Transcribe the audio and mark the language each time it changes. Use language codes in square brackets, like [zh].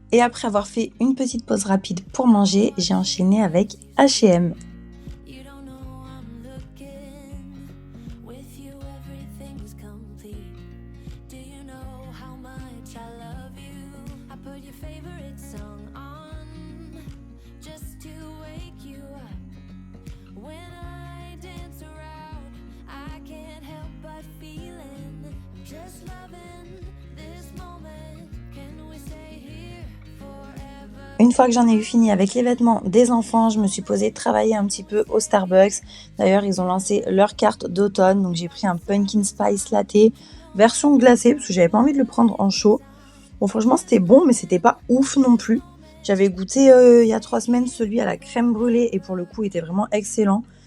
[fr] Et après avoir fait une petite pause rapide pour manger, j'ai enchaîné avec H&M. [en] you don't know I'm looking. With you everything's complete. Do you know how much I love you? I put your favorite song on just to wake you up. When I dance around, I can't help but feeling I'm just loving this moment. Can we stay here forever? [fr] Une fois que j'en ai eu fini avec les vêtements des enfants, je me suis posée travailler un petit peu au Starbucks. D'ailleurs, ils ont lancé leur carte d'automne, donc j'ai pris un pumpkin spice latte version glacée parce que j'avais pas envie de le prendre en chaud. Bon, franchement, c'était bon, mais c'était pas ouf non plus. J'avais goûté il y a 3 semaines celui à la crème brûlée et pour le coup, il était vraiment excellent.